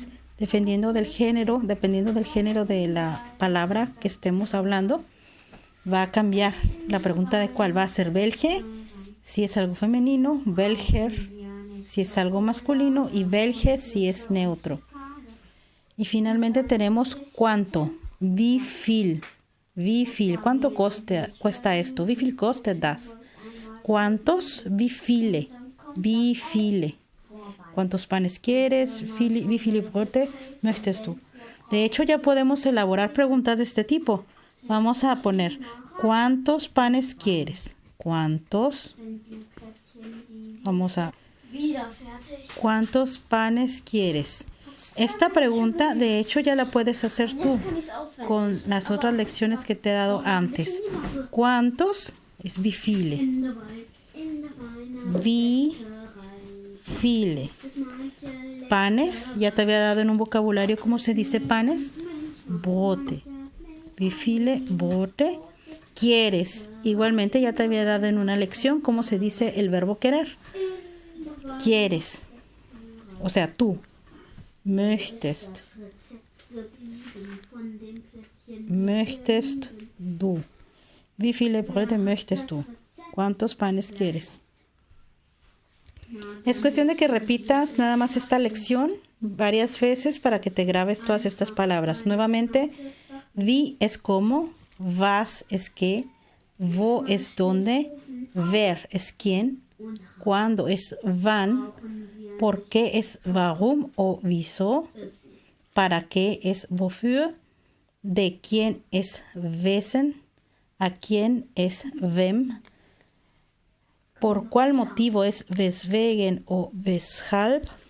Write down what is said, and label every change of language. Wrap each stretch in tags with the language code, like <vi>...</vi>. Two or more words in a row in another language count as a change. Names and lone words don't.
<es>Dependiendo del género de la palabra que estemos hablando, va a cambiar la pregunta de cuál va a ser welche, si es algo femenino, welcher, si es algo masculino, y welche si es neutro. Y finalmente tenemos cuánto,</es> <de>wie viel,</de> <es>cuánto cuesta esto,</es> <de>wie viel kostet das, cuántos, wie viele,</de> <es>cuántos panes quieres,</es> <de>wie viele Brote möchtest du.</de> <es>De hecho, ya podemos elaborar preguntas de este tipo. Vamos a poner, ¿cuántos panes quieres? ¿Cuántos panes quieres? Esta pregunta, de hecho, ya la puedes hacer tú con las otras lecciones que te he dado antes. ¿Cuántos? Es</es> <de>wie viele. Wie viele.</de> <es>Panes, ya te había dado en un vocabulario cómo se dice panes.</es> <de>Brote. Wie viele Brote quieres.</de> <es>Igualmente ya te había dado en una lección cómo se dice el verbo querer. Quieres. O sea, tú.</es> <de>Möchtest. Möchtest du. Wie viele Brote möchtest du?</de> <es>¿Cuántos panes quieres? Es cuestión de que repitas nada más esta lección varias veces para que te grabes todas estas palabras. Nuevamente, wie es cómo, was es qué, wo es dónde, wer es quién, cuándo es wann, por qué es warum o wieso, para qué es wofür, de quién es wessen, a quién es wem, por cuál motivo es weswegen o weshalb,</es>